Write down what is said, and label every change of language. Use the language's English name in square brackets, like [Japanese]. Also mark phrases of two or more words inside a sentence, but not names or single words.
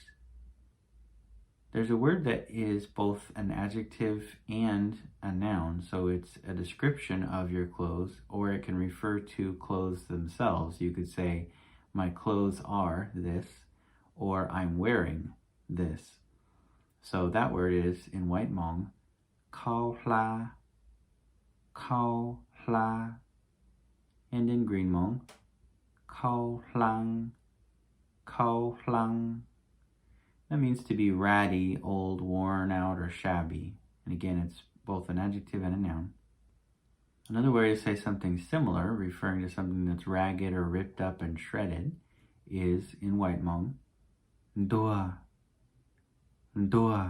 [English] There's a word that is both an adjective and a noun, so it's a description of your clothes, or it can refer to clothes themselves. You could say, my clothes are this, or I'm wearing this. So that word is, in White Hmong, [Hmong Daw] khau khau hla, [English] and in Green Hmong, [Hmong Njua] khau hlang, khau hlang. [English] That means to be ratty, old, worn out, or shabby. And again, it's both an adjective and a noun. Another way to say something similar, referring to something that's ragged or ripped up and shredded, is in White Hmong, [Hmong Daw] ntuag, ntuag.